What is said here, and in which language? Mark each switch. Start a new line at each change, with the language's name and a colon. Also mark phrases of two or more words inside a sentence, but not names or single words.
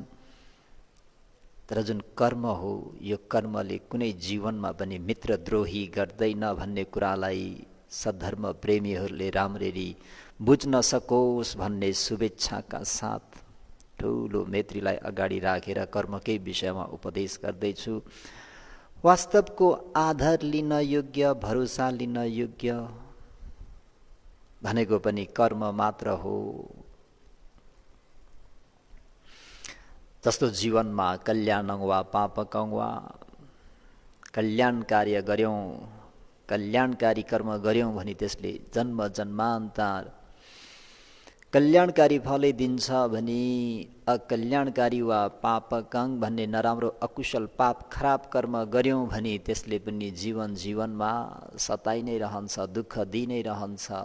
Nepali: तर जुन कर्म हो, यो कर्मले कुनै जीवनमा पनि मित्रद्रोही गर्दैन भन्ने कुरालाई सद्धर्म प्रेमीहरूले राम्ररी बुझ्न सकोस् भन्ने शुभेच्छाका साथ ठुलो मैत्रीलाई अगाडि राखेर कर्मकै विषयमा उपदेश गर्दैछु। वास्तवको आधार लिन योग्य, भरोसा लिन योग्य भनेको पनि कर्म मात्र हो। जस्तो जीवनमा
Pali: कल्याणं वा पापकं वा
Nepali: कल्याण कार्य गर्यौं, कल्याणकारी कर्म गर्यौं भने त्यसले जन्म जन्मान्तर कल्याणकारी फलै दिन्छ भने अकल्याणकारी वा पापकं भन्ने नराम्रो अकुशल पाप खराब कर्म गर्यौं भने त्यसले पनि जीवन जीवनमा सताइ नै रहन्छ, दुःख दिइ नै रहन्छ।